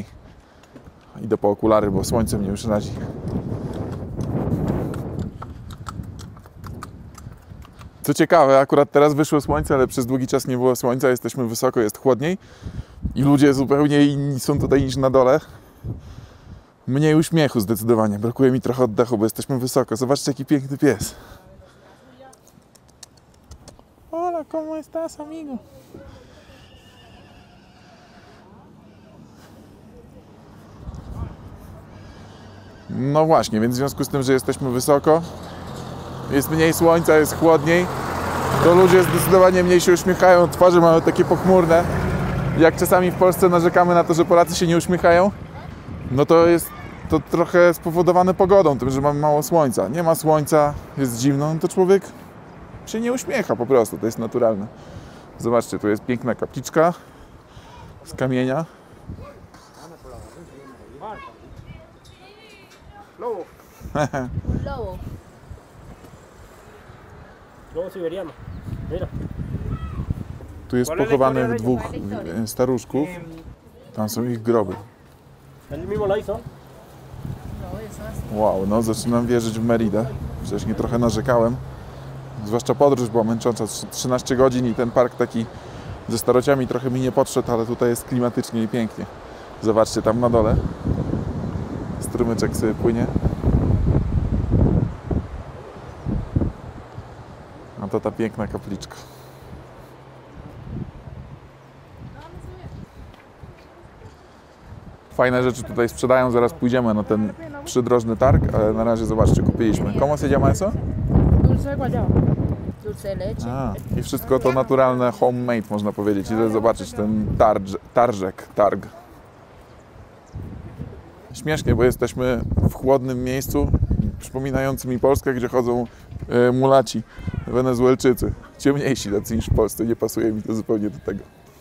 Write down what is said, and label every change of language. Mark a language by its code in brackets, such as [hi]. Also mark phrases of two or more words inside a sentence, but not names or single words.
[pl] Idę po okulary, bo słońce mnie już razi. Co ciekawe, akurat teraz wyszło słońce, ale przez długi czas nie było słońca, jesteśmy wysoko, jest chłodniej i ludzie zupełnie inni są tutaj niż na dole. Mniej uśmiechu zdecydowanie, brakuje mi trochę oddechu, bo jesteśmy wysoko. Zobaczcie, jaki piękny pies. [es] Hola, ¿cómo estás, amigo? [pl] No właśnie, więc w związku z tym, że jesteśmy wysoko, jest mniej słońca, jest chłodniej, to ludzie zdecydowanie mniej się uśmiechają, twarze mają takie pochmurne. Jak czasami w Polsce narzekamy na to, że Polacy się nie uśmiechają, no to jest to trochę spowodowane pogodą, tym, że mamy mało słońca. Nie ma słońca, jest zimno, no to człowiek się nie uśmiecha po prostu, to jest naturalne. Zobaczcie, tu jest piękna kapliczka z kamienia. [es] Lobo. Lobo. Lobo siberiano. Mira. [pl] Tu jest pochowanych dwóch staruszków. Tam są ich groby. [es] Él mismo la hizo. [pl] Wow, no zaczynam wierzyć w Meridę. Wcześniej trochę narzekałem. Zwłaszcza podróż była męcząca. 13 godzin i ten park taki ze starociami trochę mi nie podszedł, ale tutaj jest klimatycznie i pięknie. Zobaczcie, tam na dole strumyczek sobie płynie. A to ta piękna kapliczka. Fajne rzeczy tutaj sprzedają, zaraz pójdziemy na ten przydrożny targ, ale na razie zobaczcie, kupiliśmy. [es] ¿Cómo se llama eso? Dulce de guayaba. Dulce de leche. [pl] A, i wszystko to naturalne, homemade można powiedzieć. Idę zobaczyć ten targ. Śmiesznie, bo jesteśmy w chłodnym miejscu, przypominającym mi Polskę, gdzie chodzą mulaci, Wenezuelczycy. Ciemniejsi tacy niż w Polsce, nie pasuje mi to zupełnie do tego.